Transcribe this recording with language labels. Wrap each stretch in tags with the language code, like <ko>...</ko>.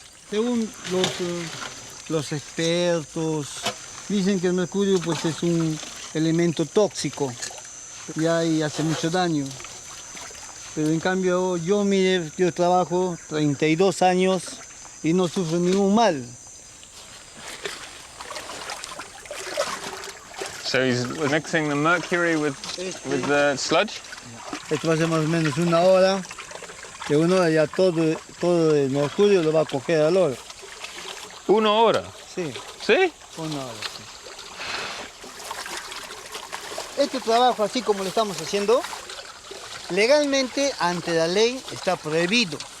<es>Según los expertos, dicen que el mercurio pues, es un elemento tóxico y hace mucho daño. Pero en cambio yo, mire, yo trabajo 32 años y no sufro ningún mal.</es> <en>So he's mixing the mercury with the sludge?</en> <es>Esto va a ser más o menos una hora. De una hora ya todo el mercurio lo va a coger al oro. ¿Una hora? Sí. ¿Sí? Una hora, sí. Este trabajo, así como lo estamos haciendo, legalmente ante la ley está prohibido.</es>